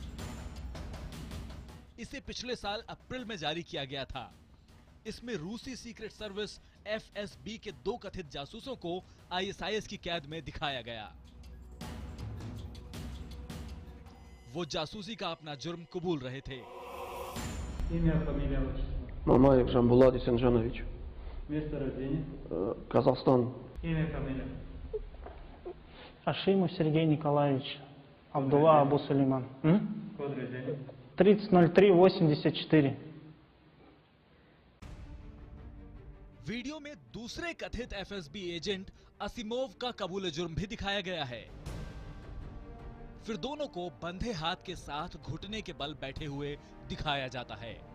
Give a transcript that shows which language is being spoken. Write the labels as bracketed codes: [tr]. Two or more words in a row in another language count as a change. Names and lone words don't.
[hi] इसे पिछले साल अप्रैल में जारी किया गया था। इसमें रूसी [en] secret service [hi] एफएसबी के 2 कथित जासूसों को आईएसआईएस की कैद में दिखाया गया। वो जासूसी का अपना जुर्म कबूल रहे थे। [ru] Мамаев Жамбулат Исенжанович. Место рождения? Казахстан. Имя, фамилия? Ашимов Сергей Николаевич. Абдулла Абу Сулейман. Код рождения? 30.03.84. [hi] वीडियो में दूसरे कथित एफएसबी एजेंट असीमोव का कबूल जुर्म भी दिखाया गया है। फिर दोनों को बंधे हाथ के साथ घुटने के बल बैठे हुए दिखाया जाता है।